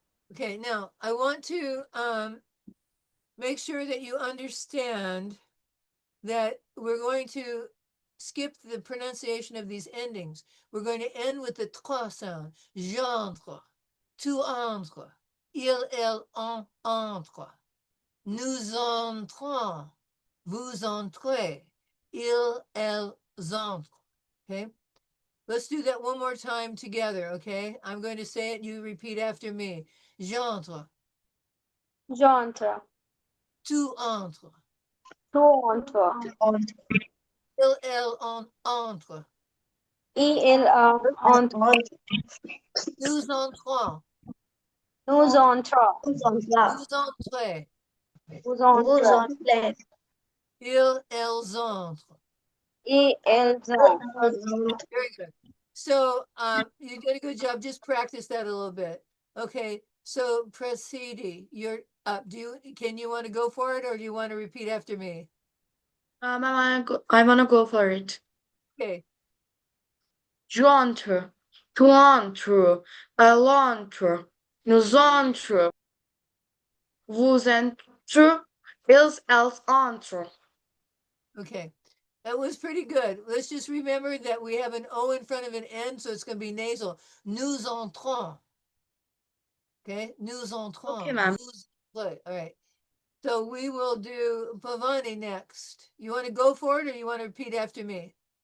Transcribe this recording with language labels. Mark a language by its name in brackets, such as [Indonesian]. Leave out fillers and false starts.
[English] Okay, now I want to make sure that you understand that we're going to skip the pronunciation of these endings. We're going to end with the trois sound. [French] J'entre, tu entres, elle entre, nous entrons, vous entrez, elles entrent. [English] Okay? Let's do that one more time together, okay? I'm going to say it, you repeat after me. [French] J'entre. J'entre. Tu entres. Tu entres. Elle entre. Il entre. Nous entrons. Nous entrons. Vous entrez. Vous entrez. Elles entrent. Elles entrent. [English] Very good. So you did a good job. Just practice that a little bit. Okay. So Presidi, you're up. Can you want to go for it, or do you want to repeat after me? I wanna go for it. Okay. [French] J'entre, tu entres, elle entre, nous entrons, vous entrez, elles entrent. [English] Okay. That was pretty good. Let's just remember that we have an O in front of an N, so it's going to be nasal. [French] Nous entrons. Okay. Nous entrons. [English] Okay, ma'am. All right. So we will do Pavani next. You want to go for it, or you want to repeat after me?